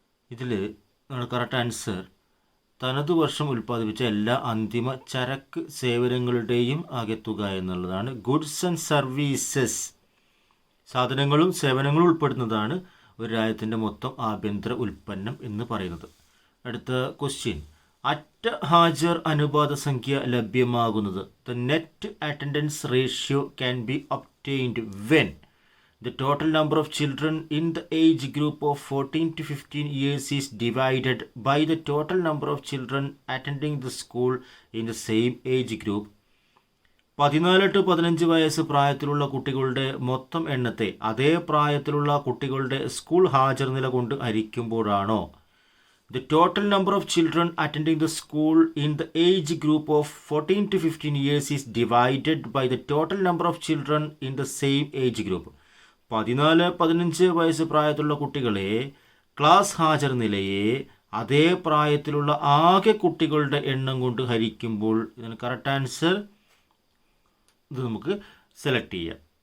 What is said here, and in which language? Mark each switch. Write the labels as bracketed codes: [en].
[ml] ഇതിൽ നമ്മുടെ correct answer തനത് വർഷം ഉൽപ്പാദിപ്പിച്ച എല്ലാ അന്തിമ ചരക്ക് സേവനങ്ങളുടെയും ആകെത്തുക എന്നുള്ളതാണ്. ഗുഡ്സ് ആൻഡ് സർവീസസ്, സാധനങ്ങളും സേവനങ്ങളും ഉൾപ്പെടുന്നതാണ് ഒരു രാജ്യത്തിൻ്റെ മൊത്തം ആഭ്യന്തര ഉൽപ്പന്നം എന്ന് പറയുന്നത്. അടുത്ത ക്വസ്റ്റ്യൻ. അറ്റ ഹാജർ അനുപാത സംഖ്യ ലഭ്യമാകുന്നത്. [en] The net attendance ratio can be obtained when the total number of children in the age group of 14 to 15 years is divided by the total number of children attending the school in the same age group. [ml] 14 to 15 വയസ്സ് പ്രായത്തിലുള്ള കുട്ടികളുടെ മൊത്തം എണ്ണത്തെ അതേ പ്രായത്തിലുള്ള കുട്ടികളുടെ school ഹാജർ നില കൊണ്ട് ഹരിക്കുമ്പോഴാണോ [en] the total number of children attending the school in the age group of 14 to 15 years is divided by the total number of children in the same age group. [ml] 14-15 വയസ്സ് പ്രായത്തിലുള്ള കുട്ടികളെ ക്ലാസ് ഹാജർ നിലയെ അതേ പ്രായത്തിലുള്ള ആകെ കുട്ടികളുടെ എണ്ണം കൊണ്ട് ഹരിക്കുമ്പോൾ ഇതിന് കറക്റ്റ് ആൻസർ ഇത് നമുക്ക് സെലക്ട് ചെയ്യാം.